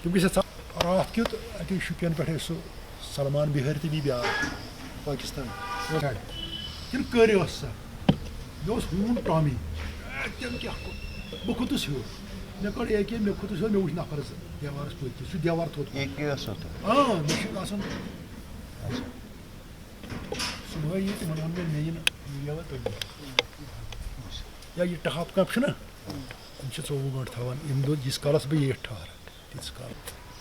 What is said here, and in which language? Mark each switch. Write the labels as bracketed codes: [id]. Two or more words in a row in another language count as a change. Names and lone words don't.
[ks] تم گژھِ راتھ کیُتھ اَتہِ شُپین پٮ۪ٹھٕے سُہ سلمان بِہٲرۍ تہٕ بیٚیہِ بیٛاکھ پاکِستان کِنہٕ کٔرۍ ٲس سۄ مےٚ اوس ہوٗن ٹامی تٔمۍ کیٛاہ کوٚر بہٕ کھوٚتُس ہیوٚر مےٚ کٔڑ اے کے مےٚ کھوٚتُس ہیوٚر مےٚ وٕچھ نفر زٕ دیوارَس پٔتۍ کِنۍ سُہ دیوار تھوٚد [ur] ایک ہی ایسا تھا [ks] مےٚ چھُ آسان صُبحٲے یہِ تِمن ووٚن مےٚ یِنہٕ ییٚوا تُہۍ یا یہِ ٹہاب کپ چھُنہ یِم چھِ 24 گٲنٛٹہٕ تھاوان ییٚمہِ دۄہ ییٖتِس کالَس بہٕ ییٚٹھۍ ٹھہرٕ تیٖتِس کالَس